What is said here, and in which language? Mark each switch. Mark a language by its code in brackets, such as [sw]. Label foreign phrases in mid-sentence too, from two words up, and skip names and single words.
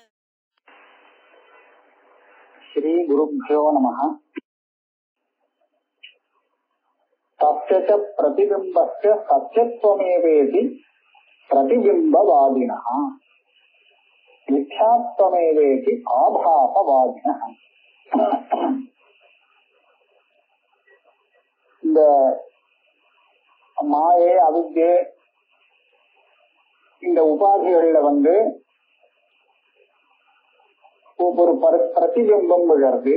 [sa] श्री गुरुभ्यो नमः। तस्य च प्रतिबिम्बस्य सत्यत्वमेवेति प्रतिबिम्बवादिनः मिथ्यात्वमेवेति आभासवादिनः। [ta] இந்த மாயை அவித்யை இந்த உபாதிகள்ல ஒரு பிரதிபிம்பம் விழறது.